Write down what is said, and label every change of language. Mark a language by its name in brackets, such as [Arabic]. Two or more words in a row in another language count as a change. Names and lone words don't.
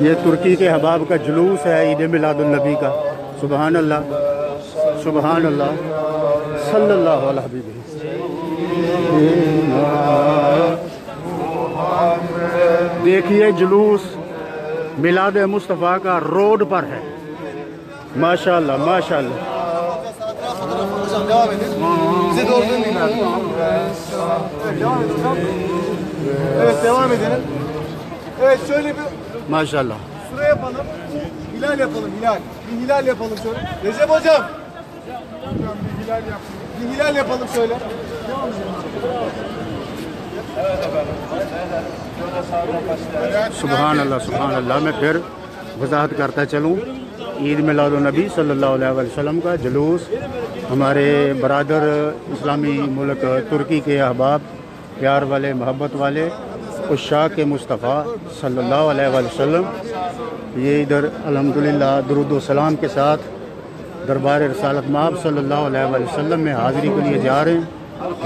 [Urdu] یہ ترکی کے احباب کا جلوس ہے [Arabic] عید میلاد النبی [Urdu] کا۔ [Arabic] سبحان اللہ سبحان اللہ صلی اللہ علیہ وسلم۔ [Urdu] دیکھیے جلوس میلاد مصطفیٰ کا روڈ پر ہے [Arabic] ماشاءاللہ ماشاءاللہ۔ [Turkish] Devam edin. Bize doğru dönmeyin abi. Devam edin. Evet devam edelim. Evet şöyle bir ماشاءاللہ süre yapalım. Hilal yapalım hilal. Bir hilal yapalım şöyle. Recep hocam. Bir hilal yapalım. Bir hilal yapalım şöyle. [Arabic] سبحان اللہ سبحان اللہ۔ [Urdu] میں پھر وضاحت کرتا چلوں، [Arabic] عید میلاد النبی صلی اللہ علیہ وسلم [Urdu] کا جلوس ہمارے برادر اسلامی ملک ترکی کے احباب، پیار والے، محبت والے، [Arabic] عشاق مصطفیٰ صلی اللہ علیہ وسلم، [Urdu] یہ ادھر الحمدللہ درود و سلام کے ساتھ دربار رسالت مآب [Arabic] صلی اللہ علیہ وسلم [Urdu] میں حاضری کے لیے جا رہے ہیں۔